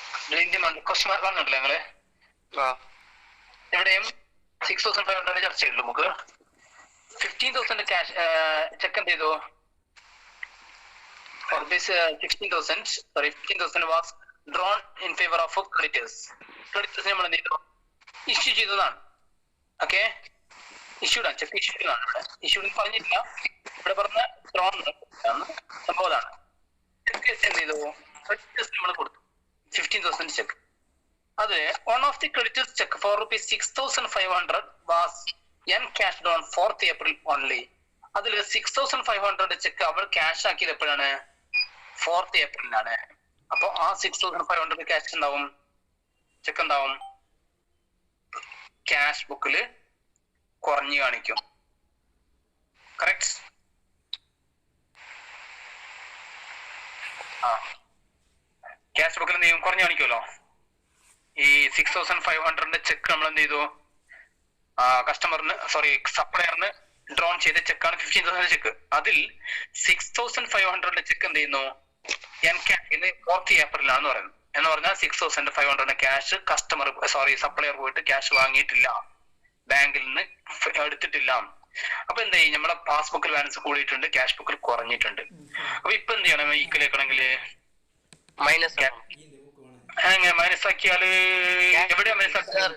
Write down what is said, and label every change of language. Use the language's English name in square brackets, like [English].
[English] During the month, [Malayalam] question mark വന്നിട്ടില്ല നിങ്ങള്? ഇവിടെയും 6,500 ചർച്ച ചെയ്തു. നമുക്ക് 15,000 ക്യാഷ് ചെക്ക് എന്ത് ചെയ്തു? [English] For this 15,000 was drawn in favor of creditors. [Malayalam] Creditors നമ്മൾ എന്ത് ചെയ്തു? ഇഷ്യൂ ചെയ്തതാണ്. ഓക്കെ, ഇഷ്യൂഡ് ആണ്, ചെക്ക് ഇഷ്യൂഡ് ആണ്. ഇവിടെ ഇഷ്യൂഡ് പറഞ്ഞിട്ടില്ല, ഇവിടെ പറഞ്ഞ ഡ്രോൺ സംഭവമാണ്. ചെക്ക് എന്ത് ചെയ്തു? ക്രെഡിറ്റേഴ്സ് നമ്മൾ കൊടുത്തു 15,000 ചെക്ക്. അതില് [English] one of the creditors check for rupees 6,500 was encashed on 4th April only. [Malayalam] അതില് 6,500 ചെക്ക് അവൾ ക്യാഷ് ആക്കിയത് എപ്പോഴാണ്? 4th April അപ്പൊ ആ 6,500 ക്യാഷ് ഉണ്ടാവും, ചെക്ക് ഉണ്ടാവും, ക്യാഷ് ബുക്കില് കുറഞ്ഞു കാണിക്കും. കറക്റ്റ്? ആ, ക്യാഷ് ബുക്കിൽ എന്ത് ചെയ്യും? കുറഞ്ഞു കാണിക്കുമല്ലോ. ഈ 6,500 ചെക്ക് നമ്മൾ എന്ത് ചെയ്തു? കസ്റ്റമറിന് സപ്ലയറിന് ഡ്രോൺ ചെയ്ത ചെക്കാണ് 15,000 ചെക്ക്. അതിൽ 6,500 ചെക്ക് എന്ത് ചെയ്യുന്നു? 4th April പറയുന്നത്. എന്ന് പറഞ്ഞാൽ 6,500 ക്യാഷ് സപ്ലയർ പോയിട്ട് ക്യാഷ് വാങ്ങിയിട്ടില്ല, ബാങ്കിൽ നിന്ന് എടുത്തിട്ടില്ല. അപ്പൊ എന്താ ചെയ്യും? നമ്മുടെ പാസ്ബുക്കിൽ ബാലൻസ് കൂടിയിട്ടുണ്ട്, ക്യാഷ് ബുക്കിൽ കുറഞ്ഞിട്ടുണ്ട്. അപ്പൊ ഇപ്പൊ എന്ത് ചെയ്യണം? ഈക്വൽ ആക്കണമെങ്കിൽ മൈനസ് മൈനസ് ആക്കിയാല് എവിടെയാ മൈനസ് ആക്കുന്നത്?